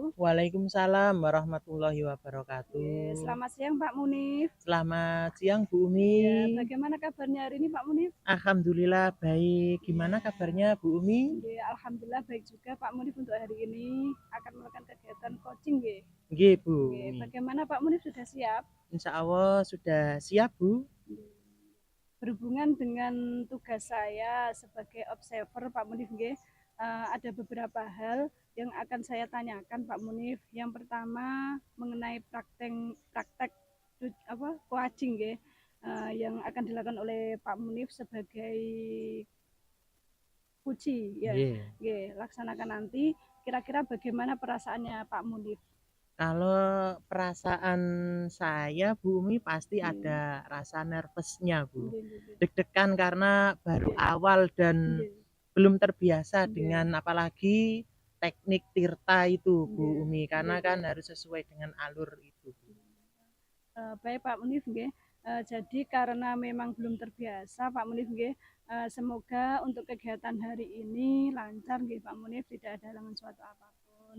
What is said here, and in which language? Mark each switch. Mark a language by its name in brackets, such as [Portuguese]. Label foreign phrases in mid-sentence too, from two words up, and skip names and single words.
[Arabic] وعليكم السلام ورحمة الله وبركاته. [Indonesian] Selamat siang Pak Munif. Selamat siang Bu Umi. Ya, bagaimana kabarnya hari ini Pak Munif? Alhamdulillah baik. Gimana kabarnya Bu Umi? Ya, alhamdulillah baik juga Pak Munif. Untuk hari ini akan melakukan kegiatan coaching nggih. Nggih Bu. Bagaimana Pak Munif, sudah siap? [Arabic] إن شاء الله [Indonesian] sudah siap Bu. Berhubungan dengan tugas saya sebagai observer Pak Munif nggih, ada beberapa hal yang akan saya tanyakan Pak Munif. Yang pertama mengenai praktek coaching nggih. yang akan dilakukan oleh Pak Munif sebagai puji ya. Nggih. Laksanakan nanti. Kira-kira bagaimana perasaannya Pak Munif? Kalau perasaan saya, Bu Umi, pasti Nggih. ada rasa nervousnya, Bu. [Javanese] Nggih, nggih, nggih. [Indonesian] Deg-degan karena baru Nggih. awal dan Nggih. belum terbiasa Nggih. dengan apalagi teknik tirta itu, Bu Nggih. Umi, karena Nggih. kan harus sesuai dengan alur itu, Bu. Baik Pak Munif nggih. Jadi karena memang belum terbiasa Pak Munif nggih, semoga untuk kegiatan hari ini lancar nggih Pak Munif, tidak ada halangan suatu apapun.